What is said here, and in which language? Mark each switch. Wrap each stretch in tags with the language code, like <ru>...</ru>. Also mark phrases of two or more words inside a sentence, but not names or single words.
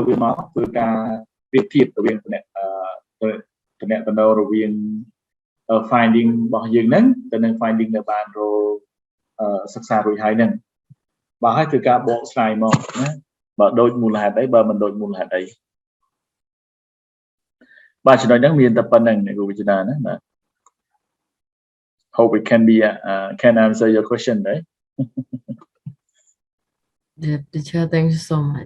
<km>វាមកធ្វើការប្រៀបធៀបរវាងតំណែងរវាង finding របស់យើងហ្នឹងទៅនឹង finding ដែលបានរកសិក្សារួចហើយហ្នឹងបាទហើយធ្វើការបកស្រាយមកណាបើដូចមូលហេតុអីបើមិនដូចមូលហេតុអីបាទចំណុចហ្នឹងមានតែប៉ុណ្្នឹងអ្នកគ្រូវិជ្ជាណាបាទ</km> <en>hope it can answer your question right Yeah, teacher, thank you so much.</en>